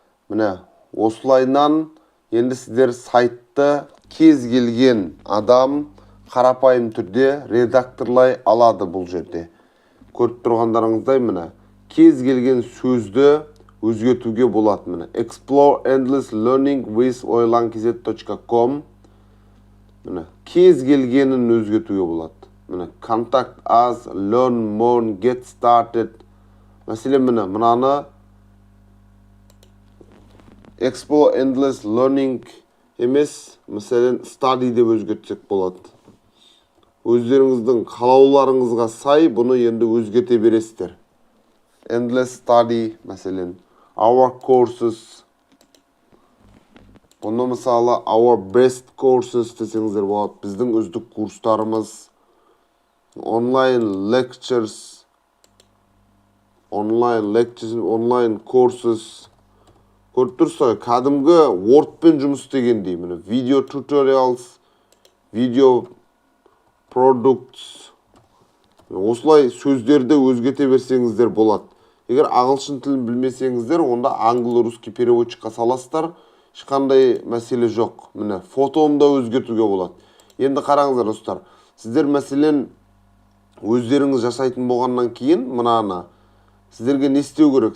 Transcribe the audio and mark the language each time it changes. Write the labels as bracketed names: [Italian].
[Kazakh] Міне, осылайнан енді сіздер сайтты кез келген адам қарапайым түрде редакторлай алады бұл жерде. Көріп тұрғандарыңыздай, міне, кез келген сөзді өзгертуге болады. [English] Міне, explore endless learning with oilankz.com. [Kazakh] Міне, кез келгенін өзгертуге болады. [English] Міне, contact us, learn more, get started. [Kazakh] Мәселен, міне, мынаны [English] explore endless learning [Kazakh] емес, мәселен, study деп өзгертсек болады. Өздеріңіздің қалауларыңызға сай бұны енді өзгерте бересіздер. [English] Endless study, [Kazakh] мәселен, [English] our courses. [Kazakh] Бұны мысалы [English] our best courses [Kazakh] десеңіздер болады. Біздің үздік курстарымыз. [English] Online lectures, online courses. [Kazakh] Көріп тұрсыздар, кәдімгі Wordпен жұмыс істегендей. [English] Міне, video tutorials, video products. [Kazakh] Осылай сөздерді өзгерте берсеңіздер болады. Егер ағылшын тілін білмесеңіздер, онда [Russian] англо-русский [Kazakh] переводчикқа саласыздар, ешқандай мәселе жоқ. Міне, фотоны да өзгертуге болады. Енді қараңыздар достар, сіздер мәселен өздеріңіз жасайтын болғаннан кейін мынаны сіздерге не істеу керек?